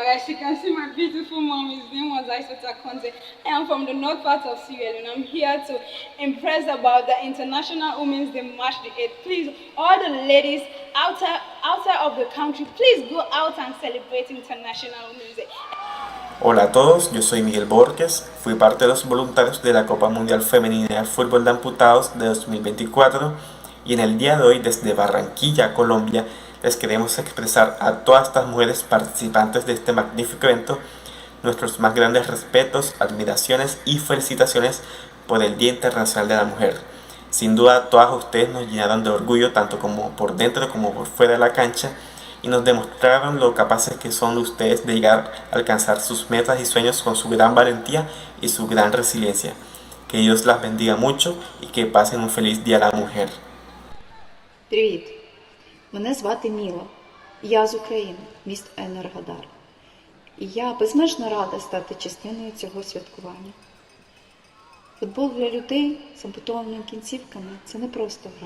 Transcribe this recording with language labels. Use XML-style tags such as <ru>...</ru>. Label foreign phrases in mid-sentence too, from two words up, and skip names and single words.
<en>As you can see, my beautiful mom, his name was Aisata Konze. I am from the north part of Sierra Leone, and I'm here to impress about the International Women's Day, March the 8th. Please, all the ladies outside of the country, please go out and celebrate International Women's Day.</en> <es>Hola a todos, yo soy Miguel Borges, fui parte de los voluntarios de la Copa Mundial Femenina de Fútbol de Amputados de 2024 y en el día de hoy desde Barranquilla, Colombia, les queremos expresar a todas estas mujeres participantes de este magnífico evento nuestros más grandes respetos, admiraciones y felicitaciones por el Día Internacional de la Mujer. Sin duda todas ustedes nos llenaron de orgullo tanto como por dentro como por fuera de la cancha y nos demostraron lo capaces que son ustedes de llegar a alcanzar sus metas y sueños con su gran valentía y su gran resiliencia. Que Dios las bendiga mucho y que pasen un feliz Día a la Mujer.</es> <uk>Привіт! Мене звати Міла. Я з України, місто Енергодар. І я безмежно рада стати частиною цього святкування. Футбол для людей з ампутованими кінцівками – це не просто гра.</uk>